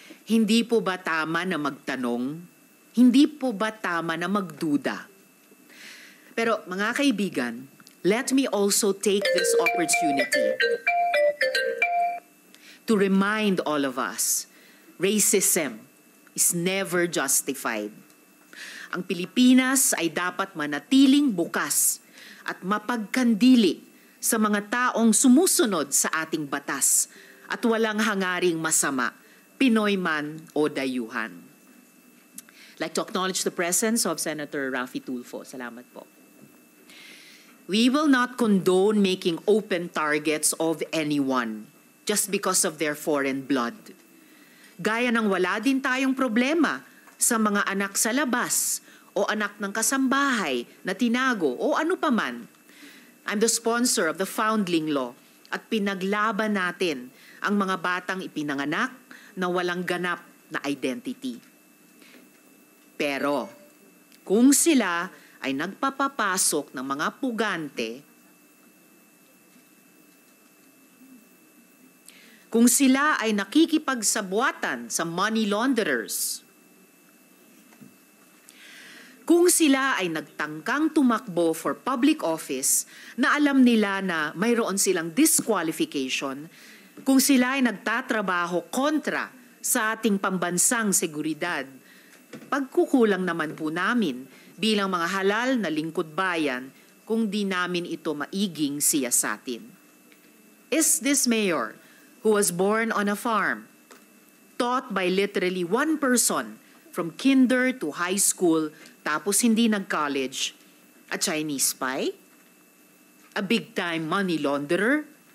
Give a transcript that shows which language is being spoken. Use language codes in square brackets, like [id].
[tl] Hindi po ba tama na magtanong? Hindi po ba tama na magduda? Pero mga kaibigan, [en] let me also take this opportunity to remind all of us, racism is never justified. [tl] Ang Pilipinas ay dapat manatiling bukas at mapagkandili sa mga taong sumusunod sa ating batas at walang hangaring masama, Pinoy man o dayuhan. [en] I'd like to acknowledge the presence of Senator Raffy Tulfo. [tl] Salamat po. [en] We will not condone making open targets of anyone just because of their foreign blood. [tl] Gaya ng wala din tayong problema sa mga anak sa labas o anak ng kasambahay na tinago o ano paman. [en] I'm the sponsor of the Foundling Law [tl] at pinaglaban natin ang mga batang ipinanganak na walang ganap na identity. Pero kung sila ay nagpapapasok ng mga pugante, kung sila ay nakikipagsabuatan sa money launderers, kung sila ay nagtangkang tumakbo [en] for public office [tl] na alam nila na mayroon silang disqualification, kung sila ay nagtatrabaho kontra sa ating pambansang seguridad, pagkukulang naman po namin bilang mga halal na lingkod bayan kung di namin ito maiging siyasatin. [en] Is this mayor who was born on a farm, taught by literally one person from kinder to high school, [tl] tapos hindi nag-college, [en] a Chinese spy? A big-time money launderer?